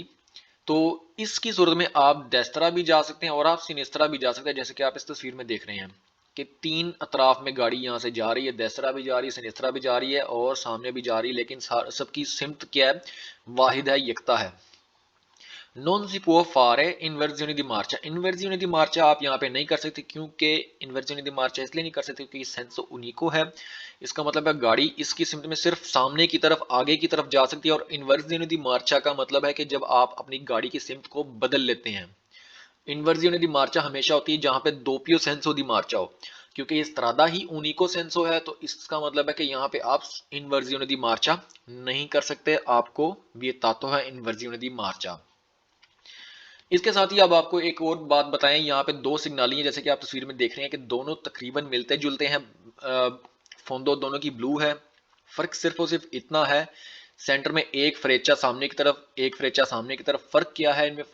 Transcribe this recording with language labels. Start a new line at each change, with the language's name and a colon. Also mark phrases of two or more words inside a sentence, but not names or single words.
Urdu: تو اس کی صورت میں آپ डेस्त्रा بھی جا سکتے ہیں اور آپ सिनेस्त्रा بھی جا سکتے ہیں، جیسے کہ آپ اس تصویر میں دیکھ رہے ہیں کہ تین اطراف میں گاڑی یہاں سے جا رہی ہے، डेस्त्रा بھی جا رہی ہے، सिनेस्त्रा بھی جا رہی ہے اور سامنے بھی جا رہی ہے، لیکن سب کی سمت کیا ہے، واحد ہے، یکتا ہے।
Italian: non si può fare inversione di marcia, inversione di marcia
Urdu: آپ یہاں پے نہیں کر سکتے، کیونکہ
Italian: inversione di marcia
Urdu: اس لیے نہیں کر سکتے کیونکہ
Italian: senso unico है।
Urdu: اس کا مطلب ہے گاڑی اس کی سمت میں صرف سامنے کی طرف، آگے کی طرف جا سکتی ہے. اور
Italian: inversione di marcia
Urdu: کا مطلب ہے کہ جب آپ اپنی گاڑی کی سمت کو بدل لیتے ہیں.
Italian: inversione di marcia
Urdu: ہمیشہ ہوتی ہے جہاں پے
Italian: doppio senso di marcia
Urdu: ہو، کیونکہ اس त्रादा ہی
Italian: unico senso
Urdu: ہے، تو اس کا مطلب ہے کہ یہاں پے آپ
Italian: inversione di marcia
Urdu: نہیں کر سکتے، آپ کو vietato ہے
Italian: inversione di marcia।
Urdu: اس کے ساتھ ہی اب آپ کو ایک اور بات بتائیں، یہاں پے دو सिग्नाली ہیں جیسے کہ آپ تصویر میں دیکھ رہے ہیں کہ دونوں تقریباً ملتے جلتے ہیں। फोंदो دونوں کی بلو ہے، فرق صرف اور صرف اتنا ہے، سینٹر میں ایک फ्रेचा سامنے کی طرف، ایک फ्रेचा سامنے کی طرف। فرق کیا ہے ان میں?